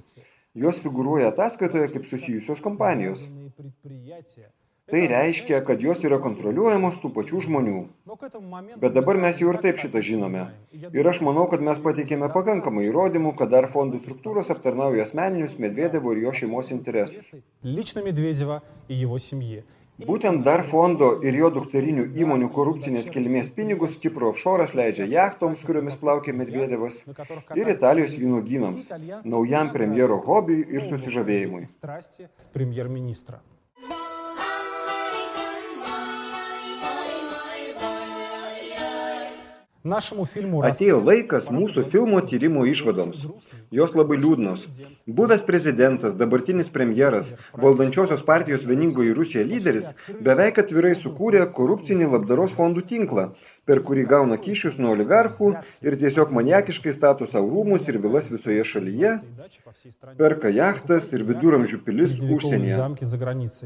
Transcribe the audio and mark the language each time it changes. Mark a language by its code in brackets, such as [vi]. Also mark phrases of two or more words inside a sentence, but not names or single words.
[lt] Jos figūruoja ataskaitoje kaip susijusios kompanijos. Tai reiškia, kad jos yra kontroliuojamos tų pačių žmonių. Bet dabar mes jau ir taip šitą žinome. Ir aš manau, kad mes pateikėme pakankamai įrodymų, kad DAR fondų struktūros aptarnauja asmeninius Medvedevo ir jo šeimos interesus. [ru] Лично Медведева и его семье. [lt] Būtent DAR fondo ir jo dukterinių įmonių korupcinės kilmės pinigus Kipro offshore'as leidžia jachtoms, kuriomis plaukia Medvedevas, ir Italijos vynuogynams, naujam premjero hobiui ir susižavėjimui. [ru] Страсти премьер-министра. [lt] Atėjo laikas mūsų filmo tyrimo išvadoms. Jos labai liūdnos. Buvęs prezidentas, dabartinis premjeras, valdančiosios partijos Vieningoji Rusija lyderis beveik atvirai sukūrė korupcinį labdaros fondų tinklą, per kurį gauna kyšius nuo oligarchų ir tiesiog maniakiškai stato savo rūmus ir vilas visoje šalyje, perka jachtas ir viduramžių pilis užsienyje.